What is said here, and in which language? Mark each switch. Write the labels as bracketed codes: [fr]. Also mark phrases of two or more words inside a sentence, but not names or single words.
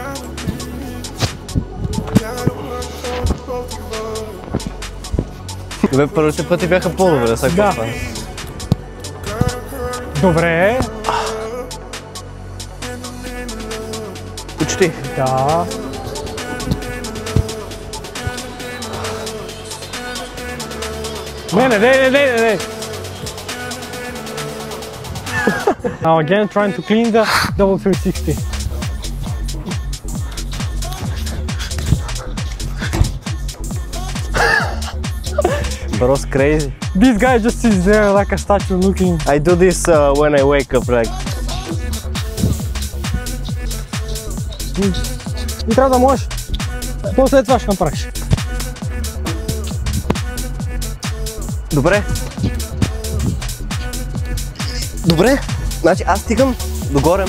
[bg] Добре, първите пъти бяха по-добре, сега какво стане? Добре. Почти. Да. Не. [en] Now again, trying to clean the double 360. Bro's crazy. This guy just sits there like a statue looking. I do this when I wake up, like. [bg] И трябва да можеш. После това ще направиш. Добре. Добре. Значи аз стигам догоре.